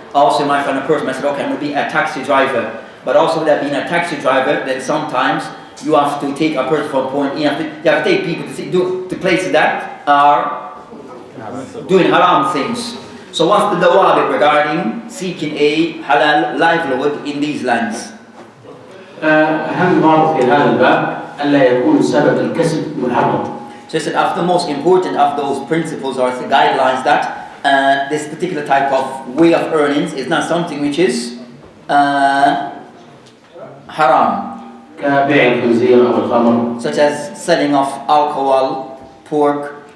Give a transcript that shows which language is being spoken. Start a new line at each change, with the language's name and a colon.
English: Also, you might find a person that said, okay, I'm going to be a taxi driver. But also, with that being a taxi driver, then sometimes you have to take a person from point. You have to take people to places that are doing haram things. So, what's the dawabit regarding seeking a halal livelihood in these lands?
Arabic: أهم ضابط في هذا الباب ألا يكون سبب الكسب محرم.
English: So, the most important of those principles or the guidelines that this particular type of way of earnings is not something which is haram.
Arabic: كبيع الخنزير أو الخمر.
English: Such as selling of alcohol, pork,